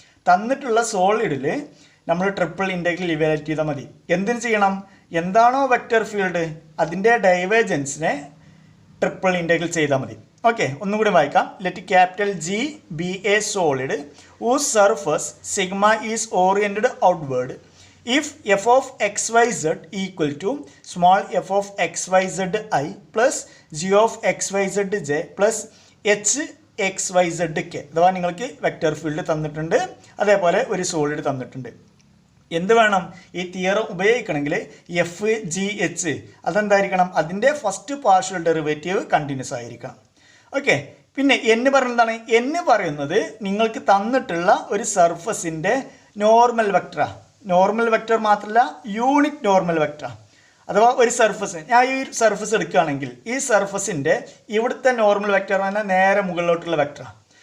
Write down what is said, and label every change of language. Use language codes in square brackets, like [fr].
[ml] തന്നിട്ടുള്ള സോളിഡിൽ നമ്മൾ triple integral evaluate ചെയ്താൽ മതി. എന്തിന് ചെയ്യണം? എന്താണോ വെക്റ്റർ ഫീൽഡ് അതിൻ്റെ ഡൈവേർജൻസിനെ ട്രിപ്പിൾ ഇൻ്റഗ്രൽ ചെയ്താൽ മതി. ഓക്കെ, ഒന്നുകൂടി വായിക്കാം. [en] Let capital G be a solid whose surface sigma is oriented outward. If f of xyz equal to small f of xyzi plus g of xyzj plus h xyzk, [ml] അഥവാ നിങ്ങൾക്ക് vector field തന്നിട്ടുണ്ട്, അതേപോലെ ഒരു solid തന്നിട്ടുണ്ട്. എന്ത് വേണം? ഈ theorem ഉപയോഗിക്കണമെങ്കിൽ എഫ് ജി എച്ച് അതെന്തായിരിക്കണം? അതിൻ്റെ ഫസ്റ്റ് പാർഷ്യൽ ഡെറിവേറ്റീവ് കണ്ടിന്യൂസ് ആയിരിക്കണം. ഓക്കെ, പിന്നെ എന്ന് പറയുന്നതാണ്? എന്ന് പറയുന്നത് നിങ്ങൾക്ക് തന്നിട്ടുള്ള ഒരു സർഫസിൻ്റെ നോർമൽ വെക്ടറാണ്. നോർമൽ വെക്ടർ മാത്രമല്ല, യൂണിറ്റ് നോർമൽ വെക്ടറാണ്. അഥവാ ഒരു സർഫസ്, ഞാൻ ഈ സർഫസ് എടുക്കുകയാണെങ്കിൽ ഈ സർഫസിൻ്റെ ഇവിടുത്തെ നോർമൽ വെക്ടർ പറഞ്ഞാൽ നേരെ മുകളിലോട്ടുള്ള വെക്ടറാണ്.